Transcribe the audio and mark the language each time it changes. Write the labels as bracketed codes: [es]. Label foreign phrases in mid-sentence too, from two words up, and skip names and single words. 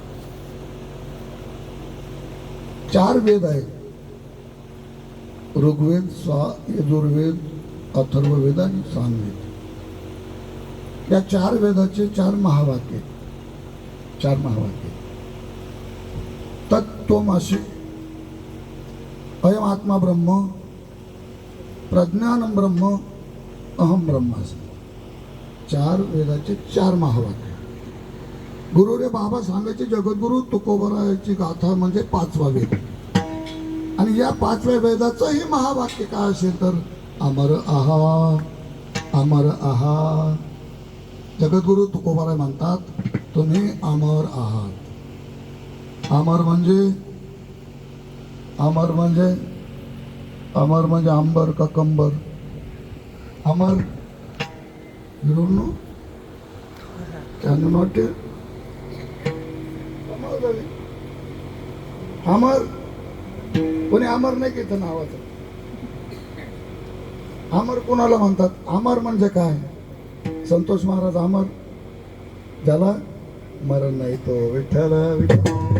[mr] 4 वेद आहेत. ऋग्वेद, यजुर्वेद, अथर्ववेद आणि सामवेद. या 4 वेदाचे 4 महावाक्य. 4 महावाक्य. [sa] तत्त्वमसि, अयम आत्मा ब्रह्म, प्रज्ञानम ब्रह्म, अहम ब्रह्मास्मि. [mr] 4 वेदाचे 4 महावाक्य. गुरु रे बाबा सांगायचे जगद्गुरु तुकोबारायाची गाथा म्हणजे 5वा वेद. आणि या 5व्या वेदाचंही महावाक्य काय असेल तर अमर आहात, अमर आहात. जगद्गुरु तुकोबाराय म्हणतात तुम्ही अमर आहात. अमर म्हणजे अमर म्हणजे अमर म्हणजे अंबर का कंबर. अमर, [en] you don't know? Can you not tell? [mr] अमर कोणी अमर नाही घेत नावाचं. अमर कोणाला म्हणतात? अमर म्हणजे काय? संतोष महाराज अमर, ज्याला मरण नाही तो विठ्ठल विठ्ठल.